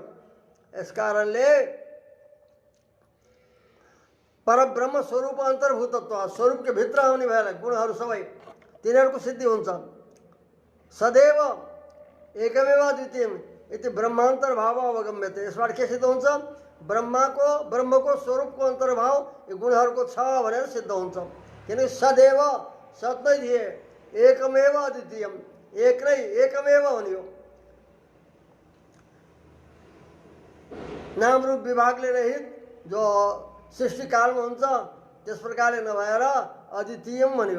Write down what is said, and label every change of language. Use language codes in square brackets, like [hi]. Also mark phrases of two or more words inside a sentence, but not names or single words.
[ne] यस कारणले परब्रह्म स्वरूप अन्तर्भूतत्व, स्वरूपको भित्र आउने भएर गुणहरू सबै तिनीहरूको सिद्धि हुन्छ। [sa] सदैव एकमेव अद्वितीयम इति ब्रह्मांतर भाव अवगम्यते। [ne] यसबाट के सिद्ध हुन्छ? ब्रह्मको स्वरूपको अन्तर्भाव यो गुणहरूको छ भनेर सिद्ध हुन्छ। किनकि सदैव सत नै थिए, [sa] एकमेव अद्वितीयम, [ne] एक नै एकमेव हुने हो। नाम रूप विभागले रहित जो सृष्टिकालमा हुन्छ त्यस प्रकारले नभएर अद्वितीयम भन्यो।